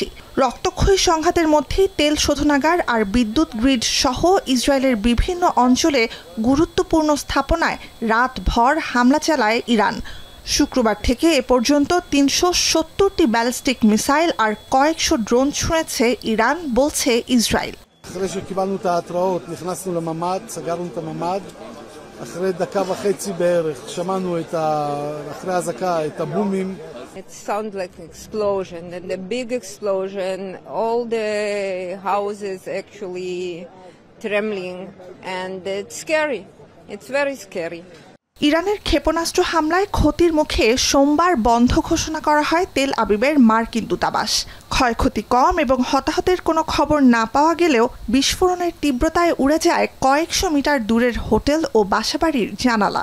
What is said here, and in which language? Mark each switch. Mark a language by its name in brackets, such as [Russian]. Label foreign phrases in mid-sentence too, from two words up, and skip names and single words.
[Bangla] রক্তক্ষয়ী সংঘাতের মধ্যেই তেল শোধনাগার আর বিদ্যুৎ গ্রিড সহ ইসরায়েলের বিভিন্ন অঞ্চলে গুরুত্বপূর্ণ স্থাপনায় রাতভর হামলা চালায় ইরান। শুক্রবার থেকে এ পর্যন্ত ৩৭০টি ব্যালিস্টিক মিসাইল আর কয়েকশো ড্রোন ছুঁড়েছে ইরান, বলছে ইসরায়েল। [Hebrew] אחרי שקיבלנו את ההתראות נכנסנו לממ"ד, סגרנו את הממ"ד. אחרי דקה וחצי בערך שמענו אחרי האזעקה את הבומים. [English] It sounds like an explosion, and a big explosion, all the houses actually trembling, and it's scary. It's very scary. [Bangla] ইরানের ক্ষেপণাস্ত্র হামলায় ক্ষতির মুখে সোমবার বন্ধ ঘোষণা করা হয় তেল আবিবের মার্কিন দূতাবাস। ক্ষয়ক্ষতি কম এবং হতাহতের কোনো খবর না পাওয়া গেলেও বিস্ফোরণের তীব্রতায় উড়ে যায় কয়েকশো মিটার দূরের হোটেল ও বাসাবাড়ির জানালা।